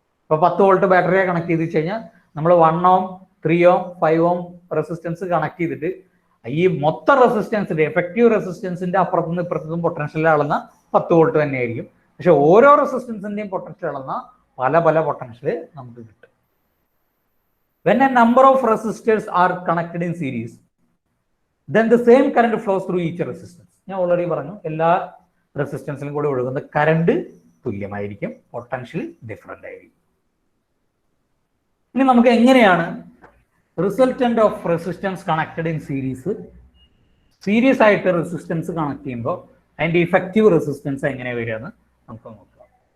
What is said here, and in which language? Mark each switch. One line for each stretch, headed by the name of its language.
Malayalam: ഇപ്പൊ 10 volt ബാറ്ററിയെ connect ചെയ്ത് വെച്ച് കഴിഞ്ഞാൽ നമ്മൾ 1 ohm, 3 ohm, 5 ohm resistance connect ചെയ്തിട്ട് ഈ മൊത്തം റെസിസ്റ്റൻസിന്റെ എഫക്റ്റീവ് റെസിസ്റ്റൻസിന്റെ അപ്പുറത്തുനിന്ന് ഇപ്പുറത്തുനിന്നും പൊട്ടൻഷ്യൽ അളന്ന 10 വോൾട്ട് തന്നെയായിരിക്കും. പക്ഷെ ഓരോ റെസിസ്റ്റൻസിന്റെയും പൊട്ടൻഷ്യൽ അളന്ന പല പല പൊട്ടൻഷ്യൽ നമുക്ക് കിട്ടും.
English: When a number of resistors are connected in series, then the same current flows through each resistance.
Malayalam: ഞാൻ ഓൾറെഡി പറഞ്ഞു, എല്ലാ റെസിസ്റ്റൻസിലും കൂടെ ഒഴുകുന്ന കറണ്ട് തുല്യമായിരിക്കും, പൊട്ടൻഷ്യൽ ഡിഫറെന്റ് ആയിരിക്കും. ഇനി നമുക്ക് എങ്ങനെയാണ്
English: resultant of resistance connected in series
Malayalam: ആയിട്ട് റെസിസ്റ്റൻസ് കണക്ട് ചെയ്യുമ്പോൾ അതിന്റെ ഇഫക്റ്റീവ് റെസിസ്റ്റൻസ് എങ്ങനെ വരികയെന്ന് നമുക്ക് നോക്കാം.